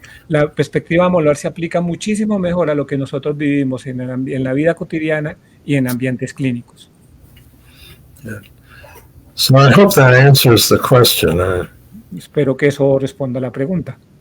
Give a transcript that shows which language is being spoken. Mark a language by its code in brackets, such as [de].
[es] La perspectiva molar se aplica muchísimo mejor a lo que nosotros vivimos en la vida cotidiana y en ambientes clínicos. [en] Yeah. So I hope that answers the question. [es] Espero que eso responda a la pregunta.